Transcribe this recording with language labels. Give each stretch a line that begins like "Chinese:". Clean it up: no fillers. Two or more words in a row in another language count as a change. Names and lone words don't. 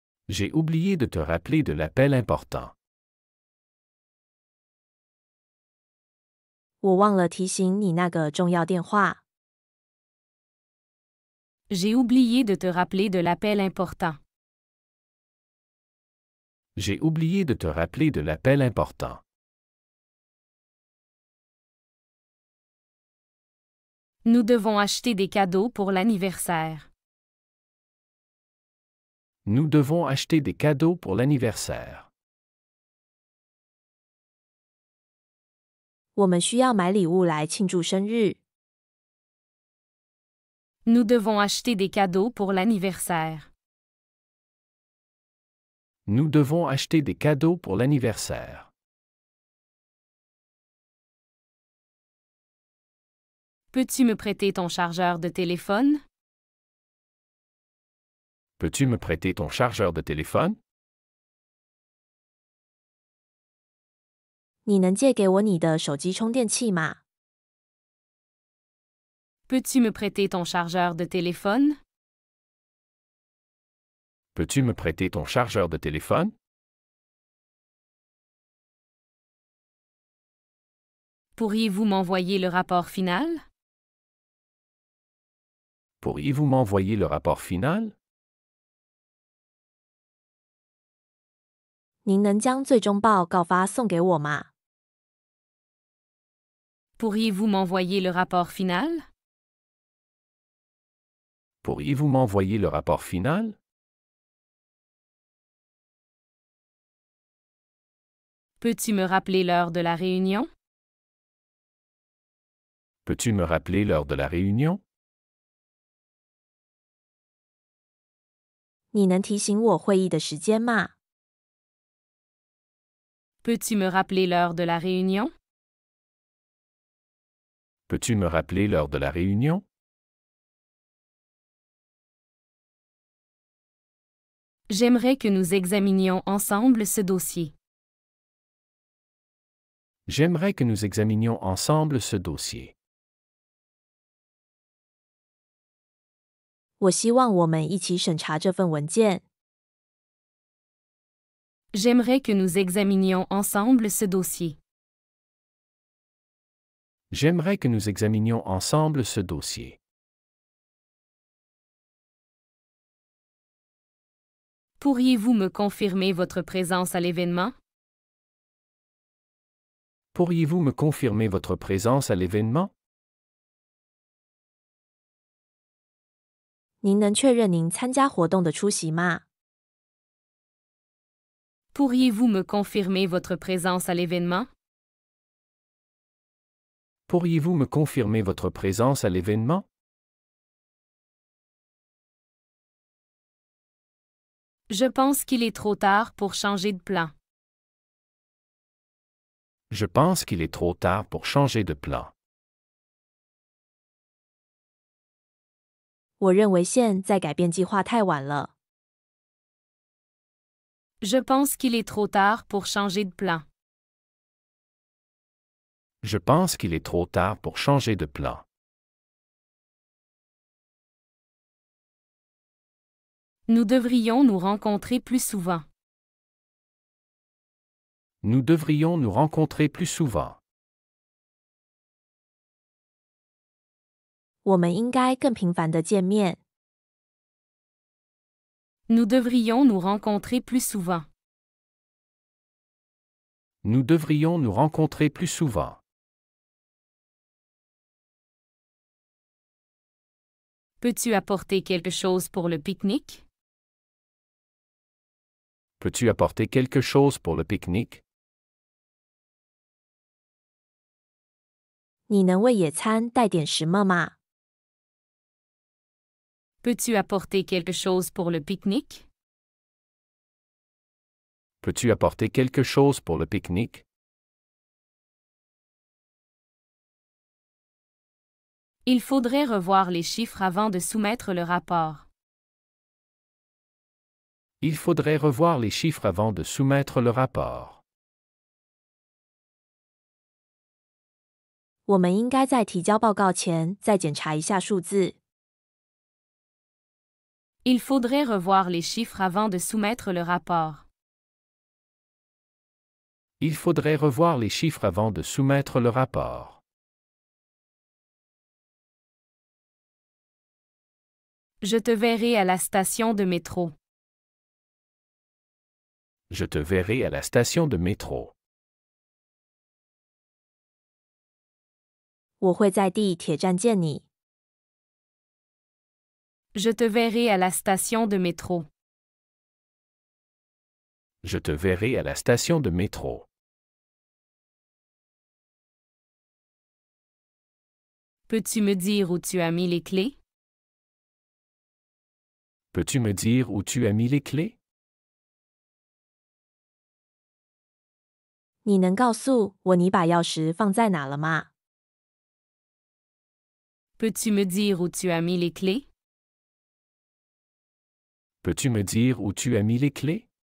French: J'ai oublié de te rappeler de l'appel important.
Chinese: 我忘了提醒你那个重要电话。
French: J'ai oublié de te rappeler de l'appel important. J'ai oublié de te rappeler de l'appel important. Nous devons acheter des cadeaux pour l'anniversaire. Nous devons acheter des cadeaux pour l'anniversaire.
Chinese: 我们需要买礼物来庆祝生日。
French: Nous devons acheter des cadeaux pour l'anniversaire. Nous devons acheter des cadeaux pour l'anniversaire. Peux-tu me prêter ton chargeur de téléphone? Peux-tu me prêter ton chargeur de téléphone?
Chinese: 你能借给我你的手机充电器吗？
French: Peux-tu me prêter ton chargeur de téléphone? Peux-tu me prêter ton chargeur de téléphone? Pourriez-vous m'envoyer le rapport final? Pourriez-vous m'envoyer le rapport final?
Chinese: 您能将最终报告发送给我吗？
French: Pourriez-vous m'envoyer le rapport final? Pourriez-vous m'envoyer le rapport final? Peux-tu me rappeler l'heure de la réunion? Peux-tu me rappeler l'heure de la réunion?
Chinese: 你能提醒我会议的时间吗？
French: Peux-tu me rappeler l'heure de la réunion? Peux-tu me rappeler l'heure de la réunion? J'aimerais que nous examinions ensemble ce dossier. J'aimerais que nous examinions ensemble ce dossier.
Chinese: 我希望我们一起审查这份文件。
French: J'aimerais que nous examinions ensemble ce dossier. J'aimerais que nous examinions ensemble ce dossier. Pourriez-vous me confirmer votre présence à l'événement? Pourriez-vous me confirmer votre présence à l'événement?
Chinese: 您能确认您参加活动的出席吗？
French: Pourriez-vous me confirmer votre présence à l'événement? Pourriez-vous me confirmer votre présence à l'événement? Je pense qu'il est trop tard pour changer de plan. Je pense qu'il est trop tard pour changer de plan.
Chinese: 我认为现在改变计划太晚了。
French: Je pense qu'il est trop tard pour changer de plan. Je pense qu'il est trop tard pour changer de plan. Nous devrions nous rencontrer plus souvent. Nous devrions nous rencontrer plus souvent.
Chinese: 我们应该更频繁地见面。
French: Nous devrions nous rencontrer plus souvent. Nous devrions nous rencontrer plus souvent. Peux-tu apporter quelque chose pour le pique-nique? Peux-tu apporter quelque chose pour le pique-nique?
Chinese: 你能为野餐带点什么吗？
French: Peux-tu apporter quelque chose pour le pique-nique? Peux-tu apporter quelque chose pour le pique-nique? Il faudrait revoir les chiffres avant de soumettre le rapport. Il faudrait revoir les chiffres avant de soumettre le rapport.
Chinese: 我们应该在提交报告前再检查一下数字。
French: Il faudrait revoir les chiffres avant de soumettre le rapport. Il faudrait revoir les chiffres avant de soumettre le rapport. Je te verrai à la station de métro. Je te verrai à la station de métro.
Chinese: 我会在地铁站见你。
French: Je te verrai à la station de métro. Je te verrai à la station de métro. Peux-tu me dire où tu as mis les clés? Peux-tu me dire où tu as mis les clés?
Chinese: 你能告诉我你把钥匙放在哪了吗？
French: Peux-tu me dire où tu as mis les clés? Peux-tu me dire où tu as mis les clés?